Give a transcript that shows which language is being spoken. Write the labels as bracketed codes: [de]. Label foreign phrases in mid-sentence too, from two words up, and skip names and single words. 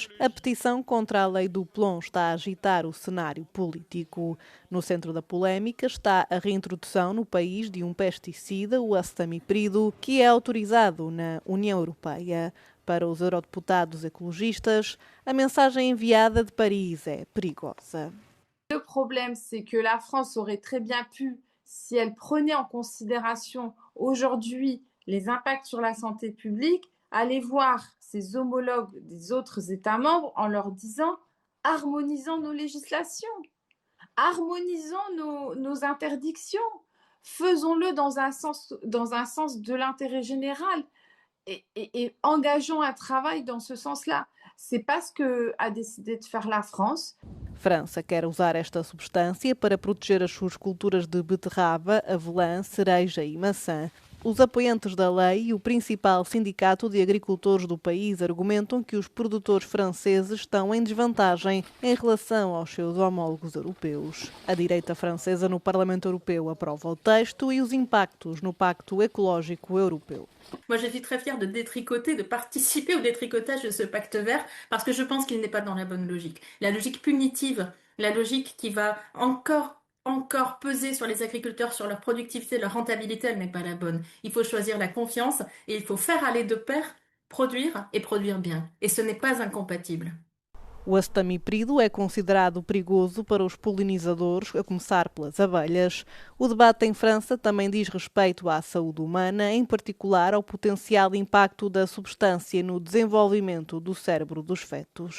[pt] A petição contra a lei do plomb está a agitar o cenário político. No centro da polémica está a reintrodução no país de um pesticida, o acetamipride, que é autorizado na União Europeia. Para os eurodeputados ecologistas, a mensagem enviada de Paris é perigosa. [fr] Le problème, c'est que la France aurait très bien pu, si elle prenait en considération aujourd'hui les impacts sur la santé publique, aller voir ses homologues des autres États membres en leur disant « harmonisons nos législations, harmonisons nos interdictions, faisons-le dans un sens de l'intérêt général et engageons un travail dans ce sens-là ». C'est pas ce qu'a décidé de faire la France. [pt] França quer usar esta substância para proteger as suas culturas de beterraba, avelã, cereja e maçã. Os apoiantes da lei e o principal sindicato de agricultores do país argumentam que os produtores franceses estão em desvantagem em relação aos seus homólogos europeus. A direita francesa no Parlamento Europeu aprova o texto e os impactos no Pacto Ecológico Europeu. [fr] Moi, je suis très fière de détricoter, de participer au détricotage de ce pacte vert, parce que je pense qu'il n'est pas dans la bonne logique. La logique punitive, la logique qui va encore peser sur les agriculteurs, sur leur productivité, leur rentabilité, elle n'est pas la bonne. Il faut choisir la confiance et il faut faire aller de pair produire et produire bien. Et ce n'est pas incompatible. [pt] O acetamipride é considerado perigoso para os polinizadores, a começar pelas abelhas. O debate em França também diz respeito à saúde humana, em particular ao potencial impacto da substância no desenvolvimento do cérebro dos fetos.